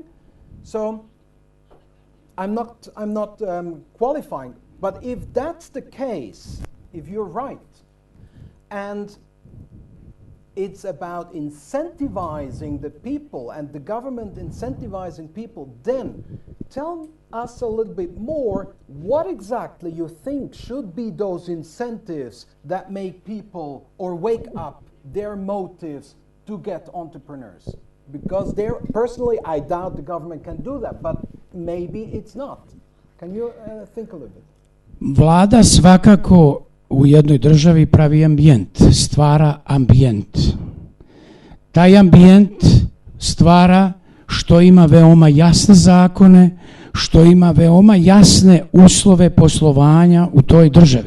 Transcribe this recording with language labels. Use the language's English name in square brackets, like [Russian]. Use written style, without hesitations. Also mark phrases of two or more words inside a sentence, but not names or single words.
[English] So I'm not qualifying, but if that's the case, if you're right, and it's about incentivizing the people and the government incentivizing people, then tell us a little bit more what exactly you think should be those incentives that make people or wake up their motives to get entrepreneurs. Because personally, I doubt the government can do that, but maybe it's not. Can you think a little bit? [Serbian] Vlada svakako u jednoj državi pravi ambijent, stvara ambijent. Taj ambijent stvara što ima veoma jasne zakone, što ima veoma jasne uslove poslovanja u toj državi.